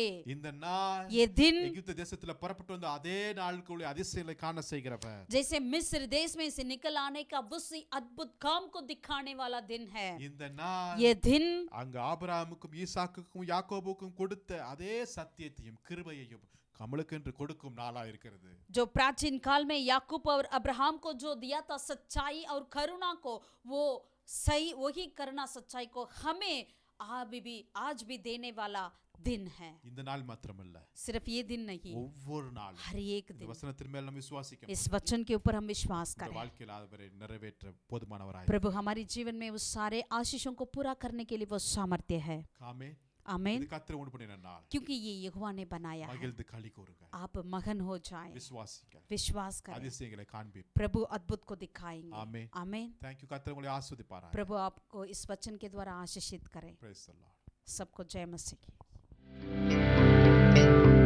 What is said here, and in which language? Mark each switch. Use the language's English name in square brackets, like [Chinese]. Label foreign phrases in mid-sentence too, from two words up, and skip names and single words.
[Tamil] இந்த நாள் [Hindi] ये दिन [Tamil] எகிப்து தேசத்துல புறப்பட்டு வந்த அதே நாளுக்குள்ள அதிசயங்களை காண செய்கிறவர். [Hindi] जैसे मिस्र देश में से निकल आने का उसी अद्भुत काम को दिखाने वाला दिन है। [Tamil] இந்த நாள் [Hindi] ये दिन [Tamil] அங்க ஆபிரகாமுக்கும் ஈசாக்குக்கும் யாக்கோபுக்கும் கொடுத்த அதே சத்தியத்தையும் கிருபையையும் நம்மளுக்கு என்று கொடுக்கும் நாளா இருக்கிறது. [Hindi] जो प्राचीन काल में याकूब और अब्राहम को जो दिया था सच्चाई और करुणा को, वो सही वही करना सच्चाई को हमें आज भी देने वाला दिन है। [Tamil] இந்த நாள் மாத்திரமல்ல, [Hindi] सिर्फ ये दिन नहीं, [Tamil] ஒவ்வொரு நாளும் [Hindi] हर एक [Tamil] இந்த [Hindi] दिन [Tamil] வசனத்தின் மேல் நம்ம விசுவாசிக்கணும். [Hindi] इस वचन के ऊपर हम विश्वास [Tamil] இந்த [Hindi] करें। [Tamil] வாழ்க்கையில் அவரை நிறைவேற்ற போதுமானவராய். [Hindi] प्रभु हमारे जीवन में उस सारे आशीषों को पूरा करने के लिए वो सामर्थ्य है। [Tamil] ஆமென். [Hindi] आमीन। [Tamil] இது கர்த்தர் உண்டு பண்ணின நாள். [Hindi] क्योंकि ये यहोवा ने बनाया है। [Tamil] மகிழ்ந்து களி கூறுங்க. [Hindi] आप मगन हो जाएं, [Tamil] விசுவாசிக்க. [Hindi] विश्वास करें, [Tamil] அதிசயங்களை காண்பிப்பேன். [Hindi] प्रभु अद्भुत को दिखाएंगे। [Tamil] ஆமென். [Hindi] आमीन। [English] Thank you. [Tamil] கர்த்தர் உங்களை ஆசீர்வதிப்பாராக. [Hindi] प्रभु आपको इस वचन के द्वारा आशीषित करें। [English] Praise the Lord. [Hindi] सबको जय मसीह की।